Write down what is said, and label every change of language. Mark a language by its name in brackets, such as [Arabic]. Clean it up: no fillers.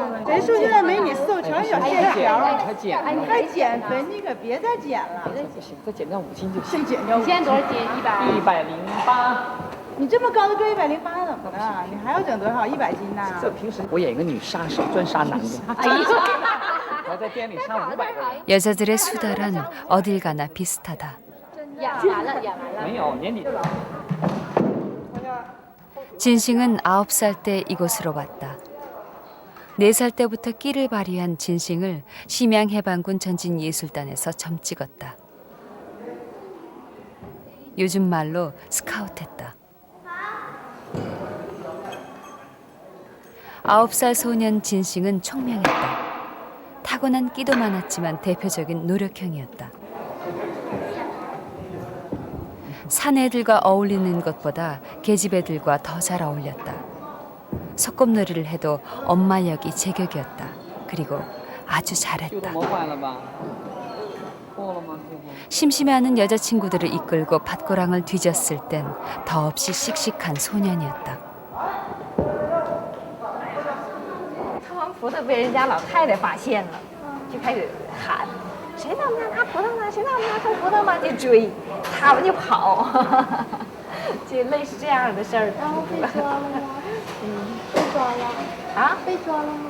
[Chinese] 人瘦现在没你瘦，全小线条。哎，你还减肥，你可别再减了。不行，再减掉5斤就行。再减掉5斤。现在多少斤？108。你这么高的个108怎么了？你还要整多少？100斤呢？这平时我演一个女杀手，专杀男的。我在店里杀500个人。 [Korean] 여자들의 수다란 어딜 가나 비슷하다. [Chinese] 演完了，演完了。没有，年底。 [Korean] 진싱은 9살 때 이곳으로 왔다. 4살 때부터 끼를 발휘한 진싱을 심양해방군 전진예술단에서 점 찍었다. 요즘 말로 스카우트했다. 9살 소년 진싱은 총명했다. 타고난 끼도 많았지만 대표적인 노력형이었다. 사내들과 어울리는 것보다 계집애들과 더 잘 어울렸다. 소꿉놀이를 해도 엄마 역이 제격이었다. 그리고 아주 잘했다. 심심해하는 여자친구들을 이끌고 밭고랑을 뒤졌을 땐 더없이 씩씩한 소년이었다. [Chinese] 擦完葡萄被人家老太太发现了，就开始喊。谁在我们家拿葡萄呢？谁在我们家偷葡萄吗？就追，他们就跑，就类似这样的事儿。然后被抓了吗？被抓了。啊，被抓了吗？